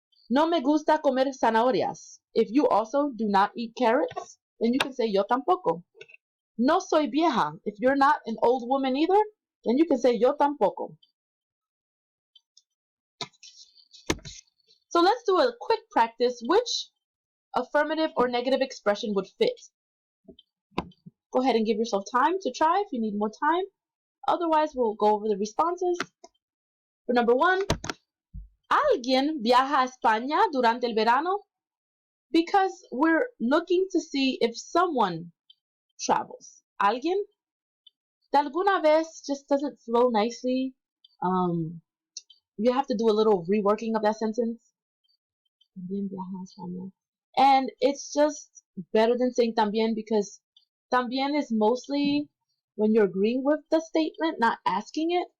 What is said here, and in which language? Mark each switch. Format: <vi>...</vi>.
<es>No me gusta comer zanahorias.</es> <en>If you also do not eat carrots, then you can say</en> <es>yo tampoco. No soy vieja.</es> <en>If you're not an old woman either, then you can say</en> <es>yo tampoco.</es> <en>So let's do a quick practice. Which affirmative or negative expression would fit? Go ahead and give yourself time to try if you need more time. Otherwise, we'll go over the responses.</en> <es>For number 1, ¿alguien viaja a España durante el verano?</es> <en>Because we're looking to see if someone travels. ¿Alguien?</en> <es>De alguna vez</es> <en>just doesn't flow nicely. You have to do a little reworking of that sentence.</en> <es>También viaja a España.</es> <en>And it's just better than saying también, because también is mostly when you're agreeing with the statement, not asking it.</en>